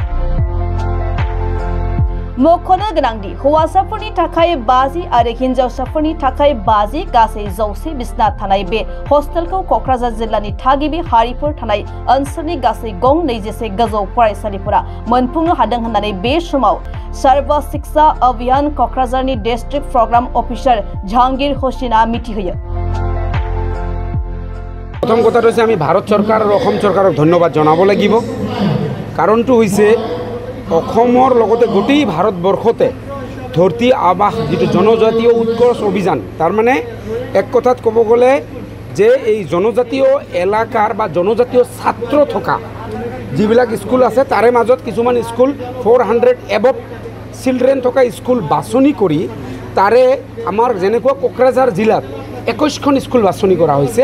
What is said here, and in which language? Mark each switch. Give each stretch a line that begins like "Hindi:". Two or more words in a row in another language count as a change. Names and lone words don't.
Bodo: मख'नो गोनांदि हौवासाफोरनि थाखाय 50 आरो हिन्जावसाफोरनि थाखाय 50 गासै 100 बिसना थानाय बे हस्टेलखौ क'क्राझार जिल्लानि थागिबि हारिफोर थानाय ओनसोलनि गासै गं 21 गोजौ फरायसालिफोरा मोनफुंनो हादों होननानै बे समाव सर्व शिक्षा अभियान क'क्राझारनि
English: district program officer
Bodo: जहांगीर हुसैना मिथिहोयो।
Assamese: प्रथम কথা হৈছে আমি ভাৰত চৰকাৰ আৰু অসম চৰকাৰক ধন্যবাদ জনাব লাগিব। কাৰণটো হৈছে অসমৰ লগতে গোটেই ভাৰতবৰ্ষতে ধৰতী আৱাস যিটো জনজাতীয় উৎকৰ্ষ অভিযান তাৰ মানে এক কথাত ক'ব গ'লে যে এই জনজাতীয় এলেকাৰ বা জনজাতীয় ছাত্ৰ থকা যিবিলাক স্কুল আছে তাৰে মাজত কিছুমান স্কুল 400
English: above children
Assamese: থকা স্কুল বাছনি কৰি তাৰে আমাৰ যেনেকুৱা কোকৰাঝাৰ জিলাত 21খন স্কুল বাছনি কৰা হৈছে।